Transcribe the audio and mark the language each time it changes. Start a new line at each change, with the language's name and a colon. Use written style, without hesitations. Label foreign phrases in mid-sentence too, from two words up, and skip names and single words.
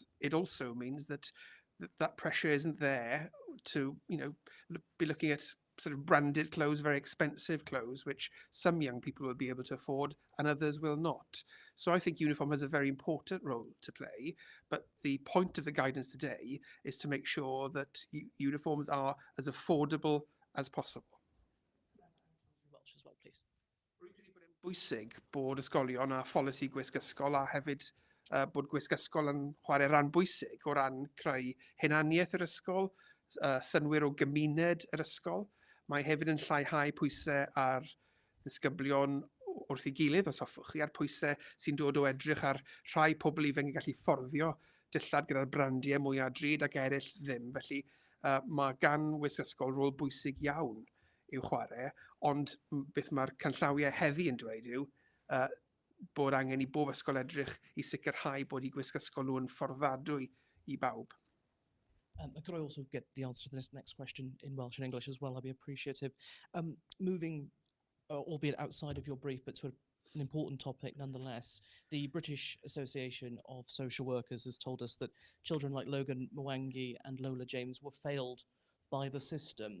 English: It also means that that pressure isn't there to, be looking at sort of branded clothes, very expensive clothes, which some young people will be able to afford and others will not. So I think uniform has a very important role to play, but the point of the guidance today is to make sure that uniforms are as affordable as possible. Welsh as well, please.
Welsh: Rwy'n credu bod e'n bwysig bod ysgolion a pholisi gwisg ysgol a hefyd bod gwisg ysgol yn chwarae ran bwysig o ran creu hunaniaeth yr ysgol, synwyr o gymuned yr ysgol. Mae hefyd yn lleihau pwysau ar ddisgyblion wrth ei gilydd, os hoffwch chi, a'r pwysau sy'n dod o edrych ar rhai pobl ifanc yn gallu fforddio dillad gyda'r brandiau mwyaf drud ac eraill ddim. Felly mae gan wisg ysgol rôl bwysig iawn i'w chwarae, ond beth mae'r canllawiau heddi yn dweud yw bod angen i bob ysgol edrych i sicrhau bod i gwisg ysgol nhw yn fforddadwy i bawb.
English: Could I also get the answer to this next question in Welsh and English as well? I'd be appreciative. Moving, albeit outside of your brief, but sort of an important topic nonetheless, the British Association of Social Workers has told us that children like Logan Mwangi and Lola James were failed by the system.